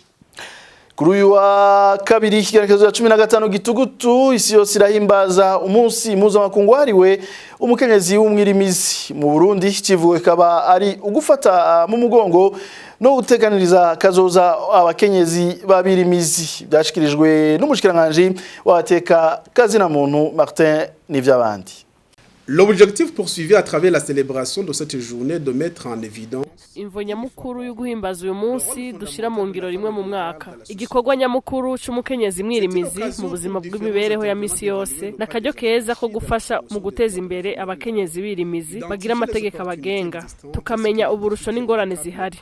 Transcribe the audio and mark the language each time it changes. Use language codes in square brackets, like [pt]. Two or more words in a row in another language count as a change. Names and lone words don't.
[rn] Kuri uyu wa kabiri ikigerekezo ya 15 gitugutu isi yose irahimbaza umunsi mpuzamakungu wahariwe umukenyezi w'umwirimizi. Mu Burundi kivuwe kaba ari ugufata mu mugongo no guteganiriza kazoza abakenyezi babirimizi. Byashikirijwe n'umushikiranganje wateka kazina muntu Martin Nivyabandi. [fr] L'objectif poursuivi à travers la célébration de cette journée de mettre en évidence [rn] imvo nyamukuru yo guhimbaza uyu munsi dushira mu ngiro rimwe mu mwaka. Igikorwa nyamukuru c'umukenyezi mwirimizi mu buzima bw'imibereho ya misi yose nakaryo keza ko gufasha mu guteza imbere abakenyezi birimizi bagira amategeko abagenga, tukamenya uburusho n'ingorane zihari.